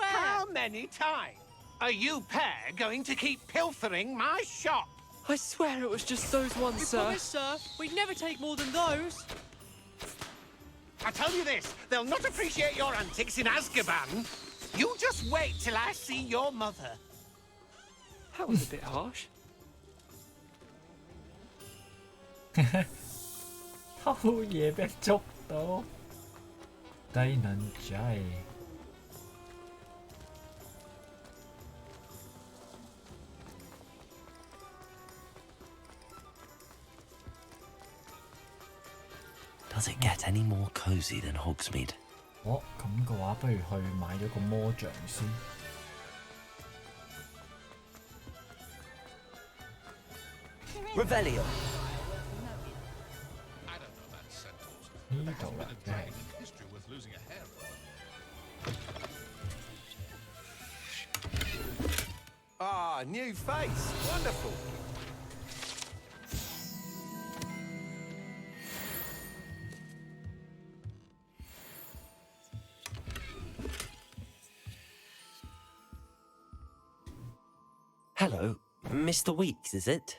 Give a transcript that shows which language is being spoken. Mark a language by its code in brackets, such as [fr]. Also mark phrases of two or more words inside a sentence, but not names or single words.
[en] How many times are you pair going to keep pilfering my shop? I swear it was just those ones, sir. We promise, sir. We'd never take more than those. I tell you this, they'll not appreciate your antics in Azkaban. You just wait till I see your mother. That was a bit harsh. [yue] 偷嘢俾人捉到，低能仔。 [en] Does it get any more cozy than Hogsmeade? [yue] 哦，咁嘅話，不如去買咗個魔杖先。 Revelio. 呢度啦，真係。 [en] Ah, new face. Wonderful. Hello, Mr. Weeks, is it?